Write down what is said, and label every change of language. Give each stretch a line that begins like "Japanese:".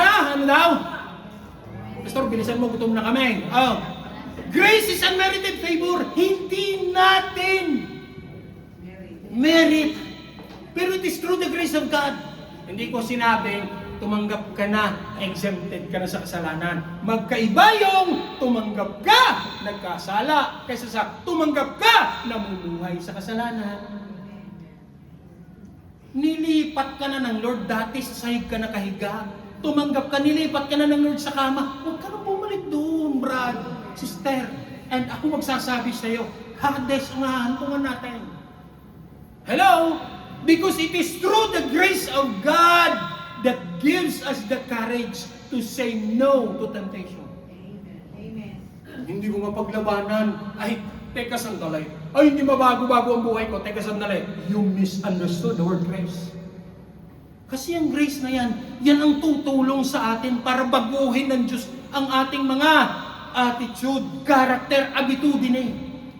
Filipino: Ano daw? Pastor, bilisan mo, gutom na kami.
English: Grace is unmerited favor.
Filipino: Hindi natin merit.
English: Pero it is through the grace of God.
Filipino: Hindi ko sinabing tumanggap ka na, exempted ka na sa kasalanan. Magkaiba yung tumanggap ka, nagkasala, kaysa sa tumanggap ka, namumuhay sa kasalanan. Nilipat ka na ng Lord, dati sa sahig ka nakahiga. Tumanggap ka, nilipat ka na ng Lord sa kama. Huwag ka na bumalik doon, brad, sister. And ako magsasabi sa iyo, Hades ang hahantungan natin. Hello?
English: Because it is through the grace of God that gives us the courage to say no to temptation. Amen.
Filipino: Hindi ko mapaglabanan. Ay, teka sandali. Ay, hindi mabago-bago ang buhay ko. Teka sandali.
English: You misunderstood the word grace.
Filipino: Kasi ang grace na yan ang tutulong sa atin para baguhin ng Diyos ang ating mga attitude, character, abitudine.